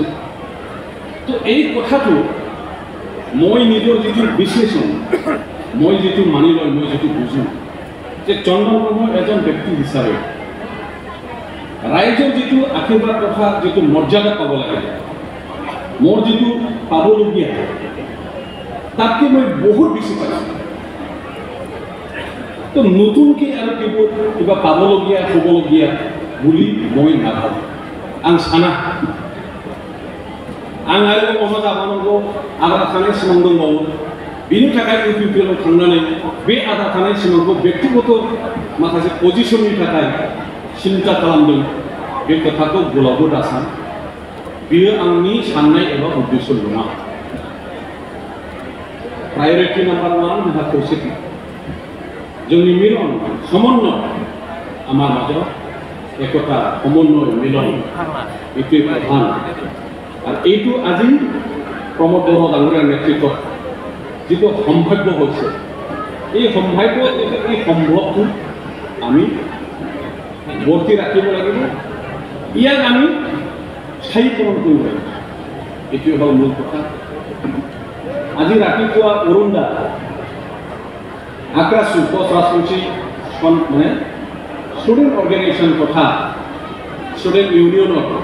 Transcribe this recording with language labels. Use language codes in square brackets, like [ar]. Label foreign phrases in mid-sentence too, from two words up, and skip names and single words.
[as] তো এই কথাটো মই নিজৰ যিটো বিশ্লেষণ, মই যিটো মানি লয়, মই যিটো বুজোঁ যে চন্দন ব্ৰহ্ম এজন ব্যক্তি হিচাপে ৰাইজৰ যিটো আশীৰ্বাদ তথা যিটো মৰ্যাদা পাব লাগে, মোৰ যিটো পাবলগীয়া, তাতকৈ মই বহুত বেছি পাইছোঁ। তো নতুনকৈ আৰু কিবা পাবলগীয়া, হ'বলগীয়া বুলি মই নাভাবোঁ, [brx] आं साना। आं आरो अमा जाबानांगौ आद्रा थानाय सिमां दंबावो। बेनि थाखाय इउपिपिएलआव थांनानै बे आद्रा थानाय सिमांखौ व्यक्तिगत माखासे पजिशननि थाखाय सिन्था खालामदों। बे खोथाखौ गोलावबो दासान, बेयो आंनि साननाय एबा उद्देश्य नङा। [en] priority number [brx] 1 जोंहा खौसेथि, जोंनि मिलन समन्वय, आमार माजाव एकता समन्वय मिलन, एके प्रधान। [as] আর এইটো আজি প্ৰমোদ বড়ো ডাঙৰীয়াৰ নেতৃত্বত যিটো সম্ভাব্য হৈছে এই সম্ভৱটো আমি বৰ্তি ৰাখিব লাগিব ইয়াক আমি স্থায়ীকৰণ কৰিব লাগিব এইটোৱে হ'ল মূল কথা আজি ৰাতিপুৱা অৰুণ দা আক্ৰাসু পোষ্ট ৰাজনীতি মানে [en] student organisation [as] তথা ষ্টুডেণ্ট ইউনিয়নৰ